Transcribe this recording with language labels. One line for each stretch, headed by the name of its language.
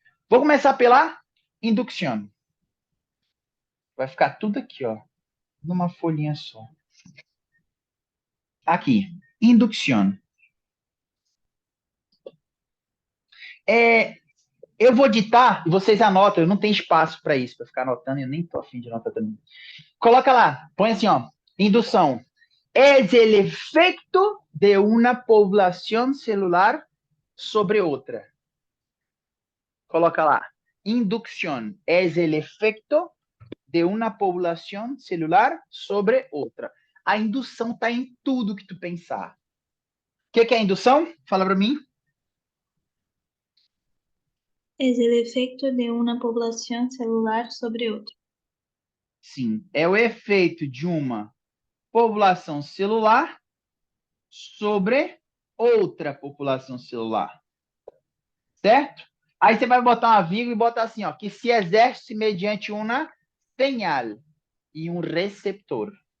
Portuguese: Vou começar pela indução. Vai ficar tudo aqui, ó, numa folhinha só. Aqui, indução. Eu vou ditar e vocês anotam. Eu não tenho espaço para isso, para ficar anotando. Eu nem tô afim de anotar também. Coloca lá, põe assim, ó. Indução.
Spanish: Es el efecto de una población celular sobre outra.
Portuguese: Coloca lá.
Spanish: Inducción. Es el efecto de uma población celular sobre outra.
Portuguese: A indução está em tudo que tu pensar. O que é a indução? Fala para mim.
Spanish: Es el efecto de una población celular sobre otra.
Portuguese: Sim, é o efeito de uma população celular sobre outra população celular. Certo? Aí você vai botar uma vírgula e botar assim, ó, que se exerce mediante uma señal e um receptor.